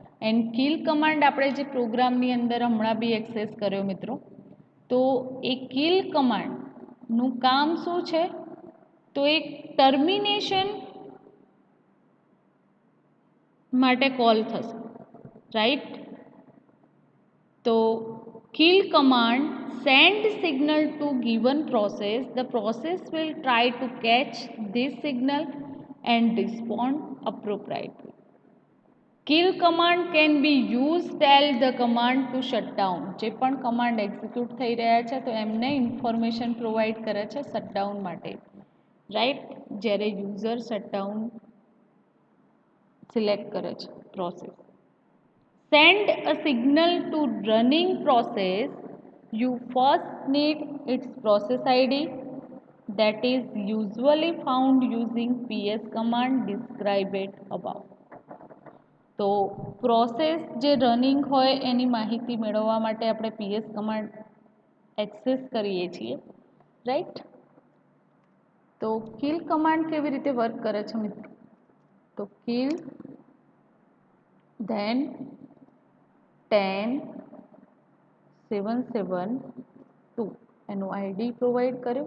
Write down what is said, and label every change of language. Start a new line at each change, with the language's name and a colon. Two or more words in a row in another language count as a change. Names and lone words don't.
English: and kill command
Gujarati: આપણે જે પ્રોગ્રામની અંદર હમણાં બી એક્સેસ કર્યો મિત્રો, તો એ કિલ કમાન્ડનું કામ શું છે, તો એક ટર્મિનેશન માટે કોલ થશે, રાઈટ.
English: તો kill command send signal to given process. The process will try to catch this signal and respond appropriately. Kill command can be used tell the command to shut down.
Gujarati: જે પણ કમાન્ડ એક્ઝિક્યુટ થઈ રહ્યા છે તો એમને
English: information provide
Gujarati: કરે છે શટડાઉન માટે, રાઈટ. જ્યારે
English: user shutdown select
Gujarati: કરે છે પ્રોસેસ.
English: Send a signal to running process. You first need its process ID that is usually found using ps command described above.
Gujarati: તો પ્રોસેસ જે રનિંગ હોય એની માહિતી મેળવવા માટે આપણે ps
English: command access
Gujarati: કરીએ છીએ, રાઈટ. તો કિલ કમાન્ડ કેવી રીતે વર્ક કરે છે મિત્રો, તો
English: kill then
Gujarati: 10772 એનું
English: ID provide
Gujarati: કર્યું.